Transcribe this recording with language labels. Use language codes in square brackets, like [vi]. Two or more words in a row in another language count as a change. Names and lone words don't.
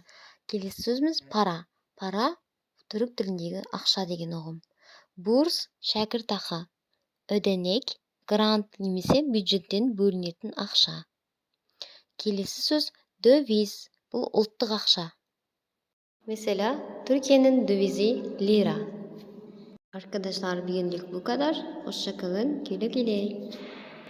[kk] Келесі сөзіміз para. Para түрік тіліндегі ақша деген ұғым. Burs шәкіртақы. Ödenek грант немесе бюджеттен бөлінетін ақша. Келесі сөз döviz. Бұл ұлттық ақша. [tr] Mesela Türkiye'nin dövizi lira. Arkadaşlar bugünlük bu kadar. Hoşça kalın. Güle güle.